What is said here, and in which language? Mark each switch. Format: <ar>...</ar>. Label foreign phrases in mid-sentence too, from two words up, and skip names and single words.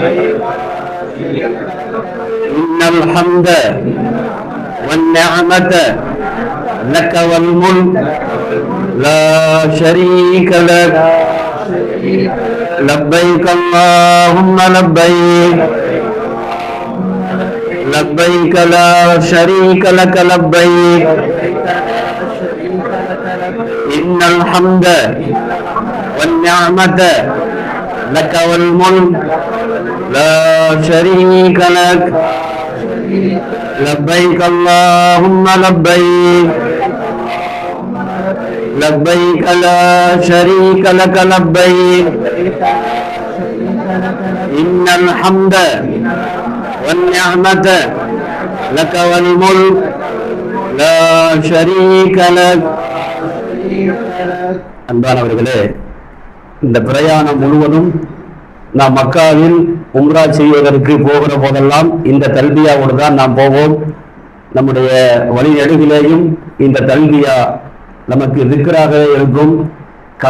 <ar>إن الحمد والنعمة لك والملك لا شريك لك لبيك اللهم لبيك لبيك لا شريك لك لبيك إن الحمد والنعمة لك والملك لا شريك لك لبيك اللهم لبيك لبيك لا شريك لك لبيك إن الحمد والنعمة لك والملك لا شريك لك.</ar> <ta>அன்பானவர்களே, இந்த பிரயாணம் முழுவதும் நாம் மக்காவில் உம்ரா செய்வதற்கு போகிற போதெல்லாம் இந்த தல்பியாவோடு தான் நாம் போவோம். நம்முடைய வழி நெடுகிலேயும் இந்த தல்பியா நமக்கு திக்ராக இருக்கும்.</ta>